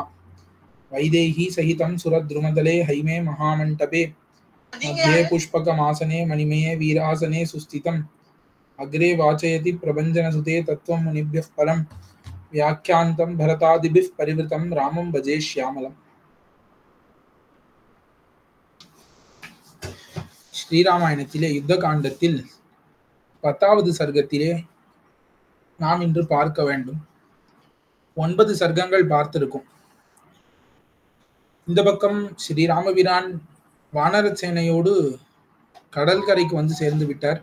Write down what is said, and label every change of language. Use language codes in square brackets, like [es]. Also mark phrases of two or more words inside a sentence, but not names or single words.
[sa] वैदेही सहितं सुरद्रुमदले हैमे महामण्टपे मध्ये पुष्पकमासने मणिमये वीरासने सुस्थितम्। अग्रे वाचयति प्रभञ्जनसुते तत्त्वं मुनिभ्यः परं व्याख्यान्तं भरतादिभिः परिवृतं रामं भजे श्यामलम्। [ta] ஸ்ரீராமாயணத்திலே யுத்த காண்டத்தில் 10வது சர்க்கத்திலே நாம் இன்று பார்க்க வேண்டும். 9 சர்க்கங்கள் பார்த்திருக்கும். இந்த பக்கம் ஸ்ரீராமபிரான் வானர சேனையோடு கடற்கரைக்கு வந்து சேர்ந்து விட்டார்.